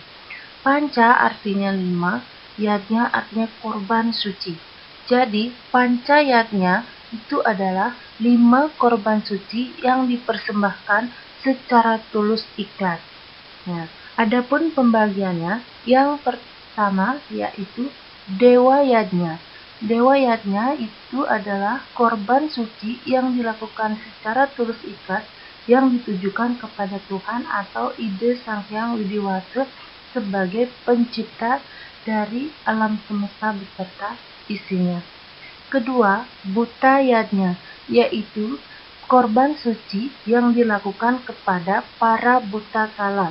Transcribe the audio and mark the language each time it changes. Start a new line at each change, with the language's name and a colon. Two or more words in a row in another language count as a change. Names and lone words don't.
Indonesian: Panca artinya 5, yatnya artinya korban suci. Jadi pancayatnya itu adalah 5 korban suci yang dipersembahkan secara tulus ikhlas. Nah, adapun pembagiannya, yang pertama yaitu dewa yatnya. Dewa yatnya itu adalah korban suci yang dilakukan secara tulus ikhlas yang ditujukan kepada Tuhan atau ide Sang Hyang Widiwasa sebagai pencipta dari alam semesta beserta isinya. Kedua, buta yatnya, yaitu korban suci yang dilakukan kepada para buta kala.